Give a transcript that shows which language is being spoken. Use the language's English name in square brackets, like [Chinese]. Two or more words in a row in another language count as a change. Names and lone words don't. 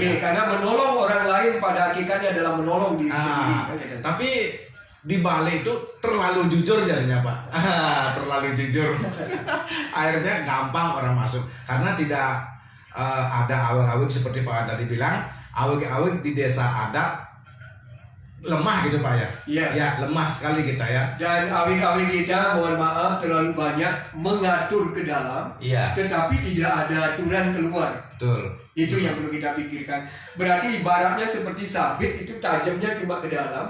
[Indonesian] Iya, karena menolong orang lain pada hakikatnya adalah menolong diri sendiri. Kan? Tapi di Bali itu terlalu jujur jadinya Pak. Terlalu jujur. Akhirnya gampang orang masuk karena tidak ada awik-awik seperti Pak tadi bilang. Awik-awik di desa adat lemah gitu Pak ya. Iya. Ya, lemah sekali kita ya. Dan awik-awik kita, mohon maaf, terlalu banyak mengatur ke dalam, Iya. tetapi tidak ada aturan keluar. Betul. Itu yang perlu kita pikirkan. Berarti ibaratnya seperti sabit, itu tajamnya cuma ke dalam,